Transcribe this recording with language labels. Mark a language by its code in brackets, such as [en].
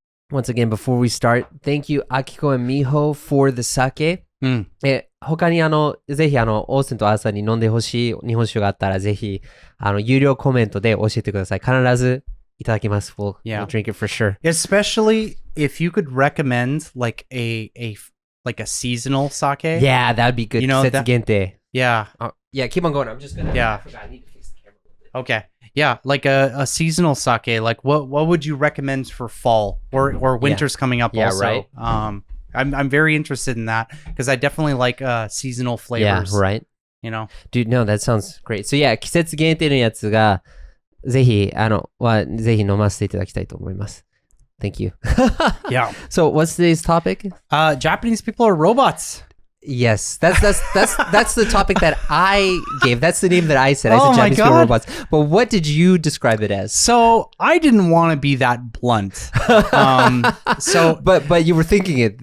[en] Once again, before we start, thank you, Akiko and Miho, for the sake. [ja] 他にぜひオーステンとアーサーに飲んでほしい日本酒があったら、ぜひ有料コメントで教えてください。必ずいただきます。 [en] We'll drink it for sure. Especially if you could recommend like a seasonal sake. Yeah, that would be good. [ja] 季節限定. [en] Yeah. Yeah, keep on going. I'm just gonna. Yeah. I forgot. I need to fix the camera. Okay. Yeah, like a seasonal sake. Like what would you recommend for fall or winter's coming up? Yeah, also. Right. I'm very interested in that because I definitely like seasonal flavors. Yeah, right. Dude, no, that sounds great. So yeah, [ja] 季節限定のやつがぜひぜひ飲ませていただきたいと思います。 [en] Thank you. Yeah. So what's today's topic? Japanese people are robots. Yes, that's the topic that I gave. That's the name that I said. I said Japanese people are robots. But what did you describe it as? So I didn't want to be that blunt. But you were thinking it.